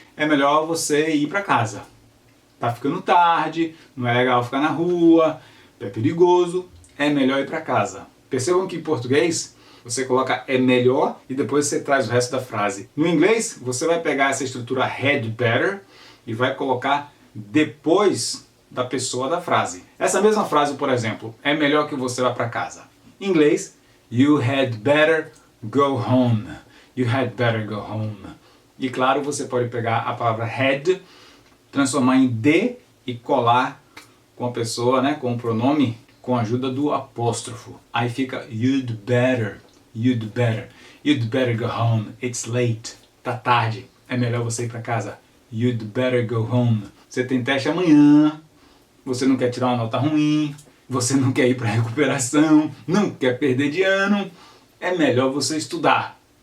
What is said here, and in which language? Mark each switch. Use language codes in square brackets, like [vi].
[pt] É melhor você ir para casa. Tá ficando tarde, não é legal ficar na rua, é perigoso, é melhor ir para casa. Percebam que em português você coloca é melhor e depois você traz o resto da frase. No inglês, você vai pegar essa estrutura had better e vai colocar depois da pessoa da frase. Essa mesma frase, por exemplo, é melhor que você vá para casa. Em inglês, [en] you had better go home. You had better go home. E claro, você pode pegar a palavra had, transformar em de e colar com a pessoa, né, com o pronome, com a ajuda do apóstrofo. [pt] Aí fica [en] you'd better, you'd better. You'd better go home, it's late. [pt] Tá tarde, é melhor você ir para casa. [en] You'd better go home. [pt] Você tem teste amanhã, você não quer tirar uma nota ruim, você não quer ir para recuperação, não quer perder de ano, é melhor você estudar.